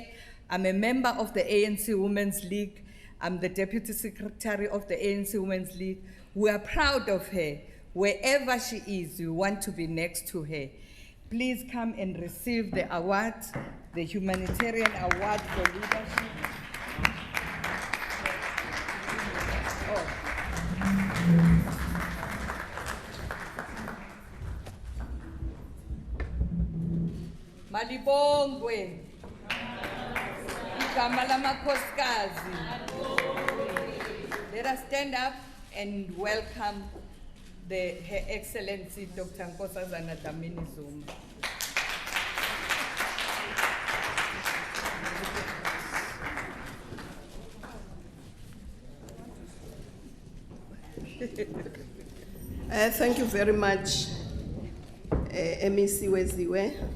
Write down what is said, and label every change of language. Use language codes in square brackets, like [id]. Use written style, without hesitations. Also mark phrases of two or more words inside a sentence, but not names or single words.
[en] I'm a member of the ANC Women's League. I'm the Deputy Secretary of the ANC Women's League. We are proud of her. Wherever she is, we want to be next to her. Please come and receive the award, the Humanitarian Award for Leadership. Malibongwe. [zu] Igama lamakhosikazi. [en] Let us stand up and welcome Her Excellency Dr. Nkosazana Dlamini-Zuma. Thank you very much, MEC Weziwe,